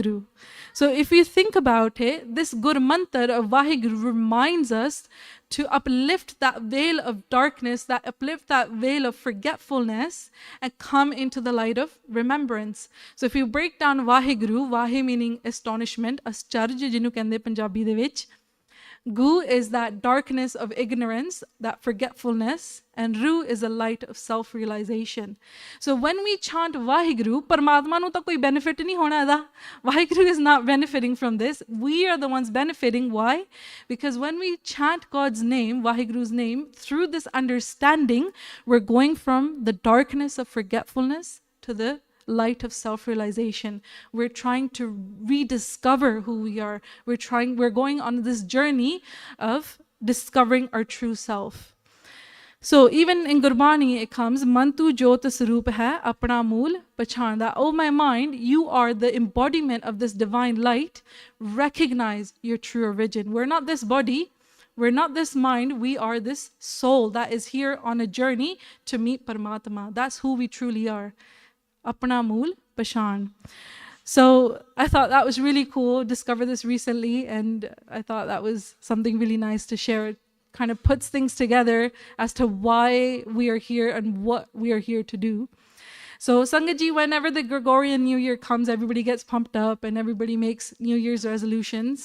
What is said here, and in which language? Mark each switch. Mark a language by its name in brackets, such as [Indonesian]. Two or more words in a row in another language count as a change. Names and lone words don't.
[English] So if you think about it, this Gurmantar of WhyGuru reminds us to uplift that veil of darkness, that uplift that veil of forgetfulness, and come into the light of remembrance. So if you break down WhyGuru, Wahi meaning astonishment, [Punjabi] ਅਸਚਰਜ ਜਿਨੂੰ ਕਹਿੰਦੇ ਪੰਜਾਬੀ ਦੇ ਵਿੱਚ, [English] Gu is that darkness of ignorance, that forgetfulness, and Ru is a light of self-realization. So when we chant WhyGuru, [Punjabi] ਪਰਮਾਤਮਾ ਨੂੰ ਤਾਂ ਕੋਈ benefit ਨਹੀਂ ਹੋਣਾ ਦਾ. [English] WhyGuru is not benefiting from this. We are the ones benefiting. Why? Because when we chant God's name, WhyGuru's name, through this understanding, we're going from the darkness of forgetfulness to the light of self-realization. We're trying to rediscover who we are. We're going on this journey of discovering our true self. So even in Gurbani it comes, [Punjabi] ਮਨ ਤੂੰ ਜੋਤਿ ਸਰੂਪੁ ਹੈ ਆਪਣਾ ਮੂਲੁ ਪਛਾਣੁ, [English] that, oh my mind, you are the embodiment of this divine light. Recognize your true origin. We're not this body. We're not this mind. We are this soul that is here on a journey to meet Paramatma. That's who we truly are. [Punjabi] ਆਪਣਾ ਮੂਲੁ ਪਛਾਣੁ. [English] So I thought that was really cool. Discovered this recently, and I thought that was something really nice to share. It kind of puts things together as to why we are here and what we are here to do. So Sangaji, whenever the Gregorian New Year comes, everybody gets pumped up and everybody makes New Year's resolutions.